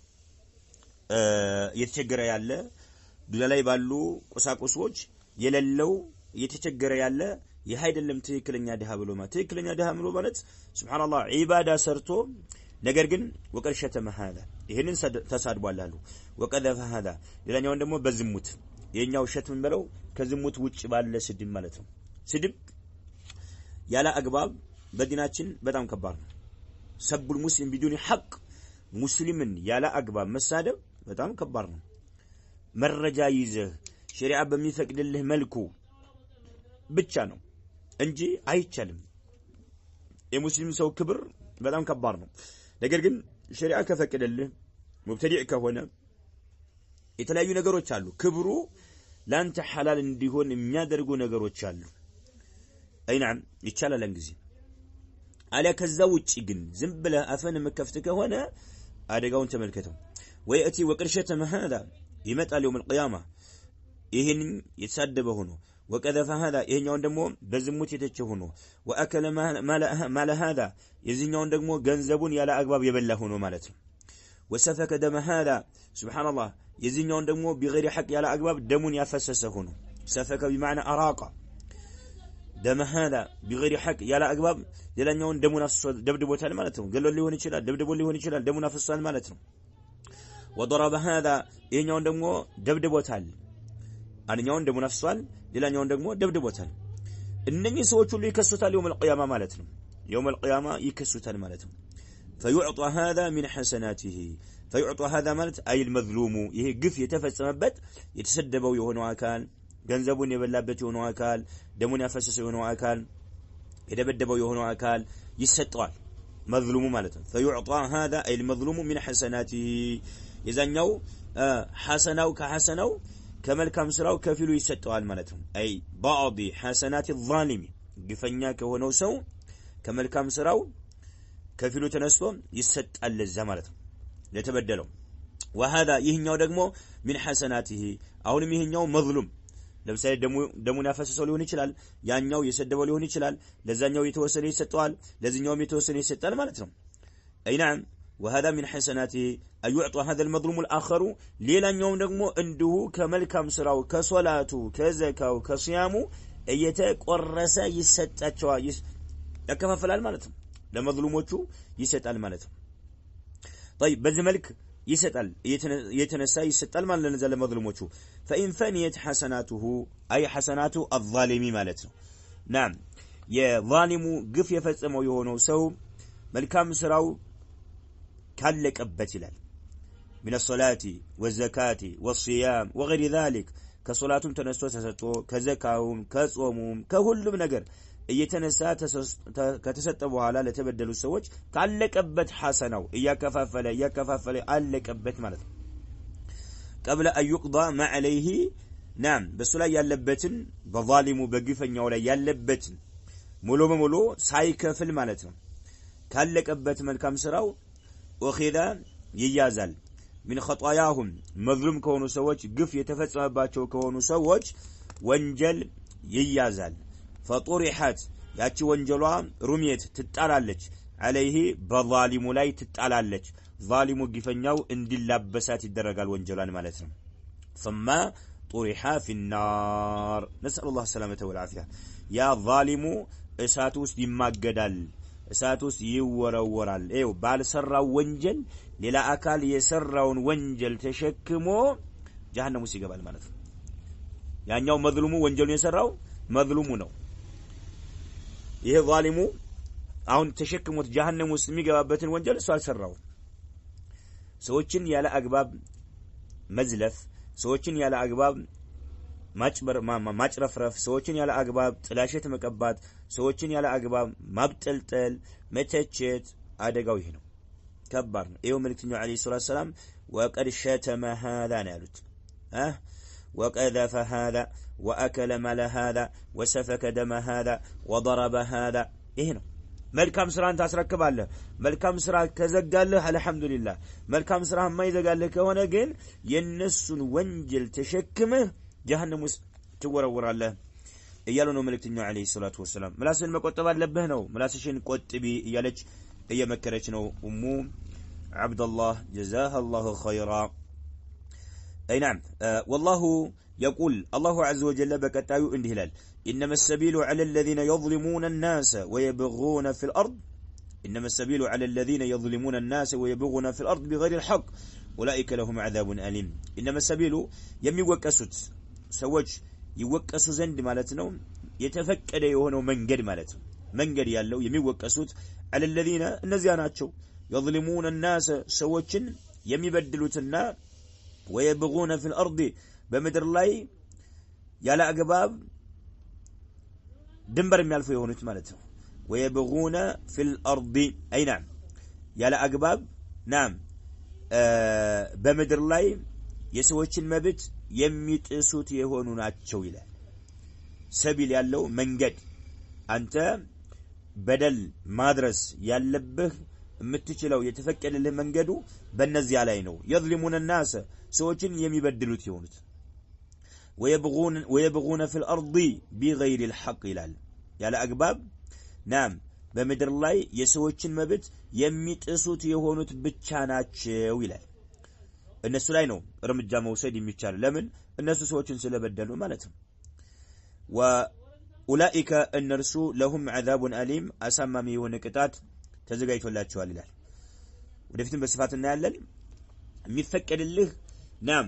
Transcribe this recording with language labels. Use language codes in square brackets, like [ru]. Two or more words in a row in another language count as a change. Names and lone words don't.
[am] የተቸገረ ያለ ዱንያ ላይ ባሉ ቁሳቁሶች የሌለው የተቸገረ ያለ ይህ አይደለም ትክክለኛ ደሃ ብሎ ማለት ትክክለኛ ደሃ ብሎ ማለት ሱብሃንአላህ ዒባዳ ሰርቶ ነገር ግን [ar] وقد شتم هذا [am] ይሄንን ተሳድቧል አሉ [ar] وقذف هذا [am] ሌላኛው ደግሞ በዝሙት የኛው ሸትም ብለው ከዝሙት ውጭ ባለ ስድብ ማለት ነው ስድብ ያለ አግባብ በዲናችን በጣም ከባድ ነው [ar] سباب المسلم بدون حق [am] ሙስሊምን ያለ አግባብ መሳደብ በጣም ከባድ ነው መረጃ ይዘህ ሸሪዓ በሚፈቅድልህ መልኩ ብቻ ነው እንጂ አይቻልም የሙስሊም ሰው ክብር በጣም ከባድ ነው ነገር ግን ሸሪዓ ከፈቀደልህ ሙብተዲዕ ከሆነ የተለያዩ ነገሮች አሉ ክብሩ ላንተ ሐላል እንዲሆን የሚያደርጉ ነገሮች አሉ አይናም ይቻላል እንግዲህ አለ ከዛ ውጪ ግን ዝም ብለህ አፈን መከፍት ከሆነ አደጋውን ተመልከተው [ar] ويأتي وقد شتم هذا [am] ይመጣል [ar] يوم القيامه [am] ይሄን የተሳደበ ሆኖ [ar] وكذا هذا [am] ይሄኛውን ደግሞ በዝሙት የተቸ ሆኖ [ar] واكل ما هذا [am] የዚህኛውን ደግሞ ገንዘቡን ያለ አግባብ የበላ ሆኖ ማለት ነው [ar] وسفك دم هذا سبحان الله [am] የዚህኛውን ደግሞ [ar] بغير حق [am] ያለ አግባብ ደሙን ያፈሰሰ ሆኖ [ar] سفك بمعنى اراق دم هذا بغير حق [am] ያለ አግባብ ሌላኛውን ደሙን አፍሰሰ ደብድቦታል ማለት ነው ገሎ ሊሆን ይችላል ደብድቦ ሊሆን ይችላል ደሙን አፍሰሰል ማለት ነው [ar] وضرب هذا [am] ይሄኛውን ደግሞ ደብድቦታል አንኛውን ደሙን አፍሰዋል ሌላኛውን ደግሞ ደብድቦታል እነኚህ ሰዎች ሁሉ ይከሱታል [ar] يوم القيامه [am] ማለት ነው [ar] يوم القيامه [am] ይከሱታል ማለት ነው [ar] فيعطى هذا من حسناته فيعطى هذا [am] ማለት [ar] اي المظلوم [am] ይሄ ግፍ የተፈጸመበት የተሰደበው የሆነው አካል ገንዘቡን የበላበት የሆነው አካል ደሙን ያፈሰሰው የሆነው አካል የደበደበው የሆነው አካል ይሰጣል مظلوم ማለት ነው [ar] فيعطى هذا اي المظلوم من حسناته [am] የዛኛው ሐሰናው ከሐሰናው ከመልካም ስራው ከፊሉ ይሰጣል ማለት ነው አይ [ar] بعض حسنات الظالم [am] ግፈኛ ከሆነው ሰው ከመልካም ስራው ከፊሉ ተነስቶ ይሰጣል ለዛ ማለት ነው ለተበደለው وهذا ይህኛው ደግሞ [ar] من حسناته [am] አሁንም ይህኛው مظلوم ለምሳሌ ደሙን ያፈሰሰው ሊሆን ይችላል ያኛው የሰደበው ሊሆን ይችላል ለዛኛው የተወሰነ ይሰጣል ለዚህኛው የተወሰነ ይሰጣል ማለት ነው [ar] اي نعم وهذا من حسناته ايعطى هذا المظلوم الاخر [am] ሌላኛው ደግሞ እንዲሁ ከመልካም ስራው ከሶላቱ ከዘካው ከሲያሙ እየተቆረሰ ይሰጣቸዋል ያከፋፈላል ማለት ነው ለመዝሉሞቹ ይሰጣል ማለት ነው طيب በዚህ መልክ ይሰጣል የተነሳ ይሰጣል ማለት ለነዛ ለመዝሉሞቹ [ar] فإن فنيت حسناته أي حسنات الظالم [am] ማለት ነው نعم የዛሊሙ ግፍ የፈጸመው የሆነው ሰው መልካም ስራው ካለቀበት ይላል [ar] من الصلاة والزكاة والصيام وغير ذلك [am] ከሶላቱም ተነስቶ ተሰጥቶ ከዘካውም ከጾሙም ከሁሉም ነገር እየተነሳ ከተሰጠ በኋላ ለተበደሉ ሰዎች ካለቀበት ሐሰናው ያከፋፈለ አለቀበት ማለት ነው [ar] قبل ان يقضى ما عليه [am] ናም በሱ ላይ ያለበትን በዛሊሙ በግፈኛው ላይ ያለበትን ሙሉ በሙሉ ሳይከፍል ማለት ነው ካለቀበት መልካም ስራው ወኺዳ ይያዛል [ar] من خطاياهم [am] مظلوم ከሆኑ ሰዎች ግፍ የተፈጸመባቸው ከሆኑ ሰዎች ወንጀል ይያዛል فطرحت ያቺ ወንጀሏ ሩሚየት ትጣላለች عليه በዛሊሙ ላይ ትጣላለች ዛሊሙ ግፈኛው እንዲላበሳት ይደረጋል ወንጀሏን [ar] ማለት ነው ثم طرح في النار نسأل الله السلامة والعافية يا ظالم እሳት [am] ውስጥ ይማገዳል እሳት ውስጥ ይወረወራል ኤው ባልሰራው ወንጀል ሌላ አካል የሰራውን ወንጀል ተሸክሞ ጀሃነም ውስጥ ይገባል ማለት ነው ያኛው መዝሉሙ ወንጀሉን የሰራው መዝሉሙ ነው ይሄ ዛሊሙ አሁን ተሸክሞት ጀሃነም ውስጥ የሚገባበትን ወንጀል እሱ አልሰራው ሰዎችን ያለ አግባብ መዝለፍ ሰዎችን ያለ አግባብ ማጭረፍረፍ ሰዎችን ያለ አግባብ ጥላሸት መቀባት ሰዎችን ያለ አግባብ ማብጠልጠል መተቸት አደጋው ይሄ ነው ከባድ ነው ይሄው መልእክተኛው [ar] عليه الصلاة السلام وقد شتم هذا [am] ያሉት [ar] وقذف هذا واكل مال هذا وسفك دم هذا وضرب هذا [am] ይሄ ነው መልካም ስራን ታስረክባለህ መልካም ስራ ከዘጋለህ አልহামዱሊላህ መልካም ስራ የማይዘጋለህ ከሆነ ግን የነሱን ወንጀል ተሸክመህ ጀሃነም ውስጥ ትወረወራለህ እያሉ ነው መልእክተኛው [ar] عليه الصلاة والسلام [am] ምላስን መቆጠብ አለብህ ነው ምላስሽን ቆጥቢ እያለች እየመከረች ነው ኡሙ አብዱላህ [ar] جزاها الله خيرا اي نعم والله يقول الله عز وجل بكتايو [am] እንዲህ ይላል [ar] انما السبيل على الذين يظلمون الناس ويبغون في الارض انما السبيل على الذين يظلمون الناس ويبغون في الارض بغير الحق اولئك لهم عذاب اليم انما السبيل [am] የሚወቀሱት ሰዎች ይወቀሱ ዘንድ ማለት ነው የተፈቀደ የሆነው መንገድ ማለት ነው መንገድ ያለው የሚወቀሱት [ar] على الذين [am] እነዚያ ናቸው [ar] يظلمون الناس [am] ሰዎችን የሚበድሉትና [ar] ويبغون في الارض [am] በመድር ላይ ያለ አግባብ ድንበር የሚያልፉ የሆኑት ማለት ነው [ar] ويبغون في الارض اي نعم [am] ያለ አግባብ نعم በመድር ላይ የሰዎችን መብት የሚጥሱት የሆኑ ናቸው ይላል ሰቢል ያለው መንገድ አንተ በደል ማድረስ ያለብህ የምትችለው የተፈቀደልህ መንገዱ በእነዚያ ላይ ነው [ar] يظلمون الناس [am] ሰዎችን የሚበድሉት የሆኑት [ar] ويبغون في الارض بغير الحق [am] ይላል ያለ አግባብ ናም በመድር ላይ የሰዎችን መብት የሚጥሱት የሆኑት ብቻ ናቸው ይላል እነሱ ላይ ነው እርምጃ መውሰድ የሚቻል ለምን እነሱ ሰዎችን ስለበደሉ ማለት ነው [ar] وأولئك النرس لهم عذاب أليم أسمى [am] የሆነ ቅጣት ተዘጋጅቶላቸዋል ይላል ወደፊትም በስፋት እናያለን የሚፈቀድልህ ናም